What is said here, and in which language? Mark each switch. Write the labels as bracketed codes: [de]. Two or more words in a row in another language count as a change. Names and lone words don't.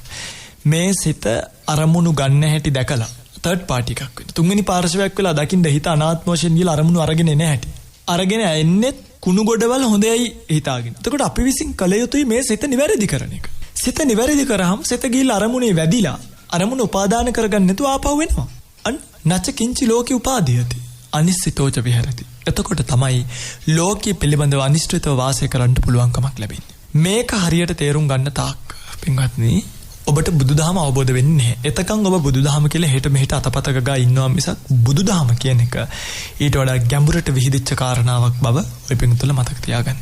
[si] මේ සිත අරමුණු ගන්න හැටි දැකලා [en] third party [si] එකක් වෙන. තුන්වෙනි පාර්ශවයක් වෙලා දකින්න හිත අනාත්ම වශයෙන් ගිහලා අරමුණු අරගෙන එන හැටි. අරගෙන එන්නේ කුණු ගොඩවල් හොඳයි හිතාගෙන. එතකොට අපි විසින් කළ යුතුයි මේ සිත නිවැරදි කරන එක. සිත නිවැරදි කරාම සිත ගිහලා අරමුණේ වැදිලා අරමුණ උපාදාන කරගන්න නැතුව ආපහු වෙනවා. [pi] නච කිංචි ලෝකේ උපාදීයති. අනිශ්චිතෝච විහෙරති. [si] එතකොට තමයි ලෝකයේ පිළිබඳව අනිශ්චිතව වාසය කරන්න පුළුවන්කමක් ලැබෙන්නේ. මේක හරියට තේරුම් ගන්න තාක් පින්වත්නි ඔබට බුදුදහම අවබෝධ වෙන්නේ නැහැ. එතකන් ඔබ බුදුදහම කියලා හෙට මෙහෙට අතපතක ගා ඉන්නවා මිසක් බුදුදහම කියන එක ඊට වඩා ගැඹුරට විහිදිච්ච කාරණාවක් බව ඔය පින්තුල මතක තියාගන්න.